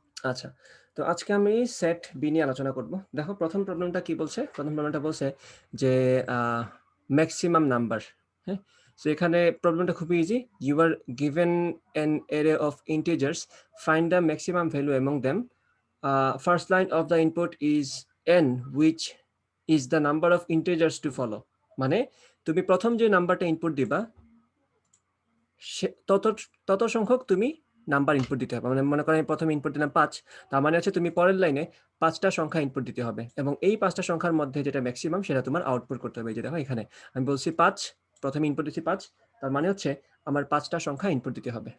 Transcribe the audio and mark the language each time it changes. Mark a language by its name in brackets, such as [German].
[Bangla] আচ্ছা, তো আজকে আমি সেট বি নিয়ে আলোচনা করব। দেখো প্রথম প্রবলেমটা কি বলছে? প্রথম প্রবলেমটা বলছে যে ম্যাক্সিমাম নাম্বার। হ্যাঁ? সো এখানে প্রবলেমটা খুবই easy. [English] You are given an array of integers, find the maximum value among them. First line of the input is n, which is the number of integers to follow. [Bangla] মানে তুমি প্রথম যে নাম্বারটা input দিবা তত তত সংখ্যক তুমি নাম্বার ইনপুট দিতে হবে। মানে মনে করেন আমি প্রথমে ইনপুট দিলাম 5, তার মানে হচ্ছে তুমি পরের লাইনে 5টা সংখ্যা ইনপুট দিতে হবে এবং এই 5টা সংখ্যার মধ্যে যেটা ম্যাক্সিমাম সেটা তোমার আউটপুট করতে হবে। এই যে দেখো এখানে আমি বলছি 5, প্রথমে ইনপুট দিচ্ছি 5, তার মানে হচ্ছে আমার 5টা সংখ্যা ইনপুট দিতে হবে।